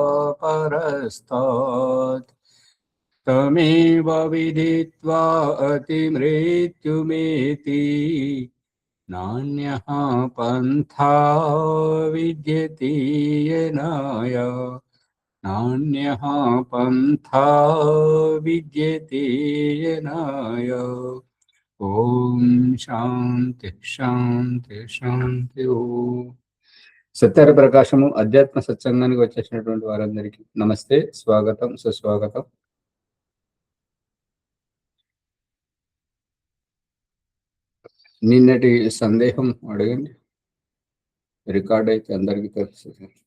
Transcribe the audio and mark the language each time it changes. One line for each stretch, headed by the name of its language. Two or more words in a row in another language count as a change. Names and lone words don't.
Sanskrit: परस्तात् तमेव विदित्वा अतिमृत्युमेति नान्यः पन्था विद्यते येनाय नान्यः पन्था विद्यते येनाय। ఓం శాంతి శాంతి శాంతి ఓం.
Telugu: సత్యారి ప్రకాశము అధ్యాత్మ సత్సంగానికి వచ్చేసినటువంటి వారందరికీ నమస్తే, స్వాగతం, సుస్వాగతం. నిన్నటి సందేహం అడగండి, రికార్డ్ అయితే అందరికీ తెలుస్తుంది.